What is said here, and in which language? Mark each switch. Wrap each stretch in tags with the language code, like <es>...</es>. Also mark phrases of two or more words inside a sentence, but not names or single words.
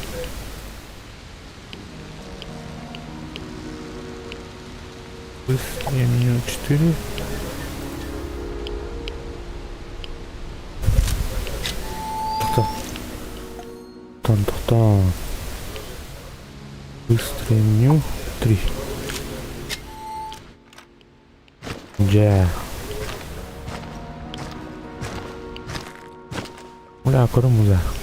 <ru>Быстрее меню 4. Там. Быстрее меню 3. Ja.</ru> <id>Udah aku udah.</id>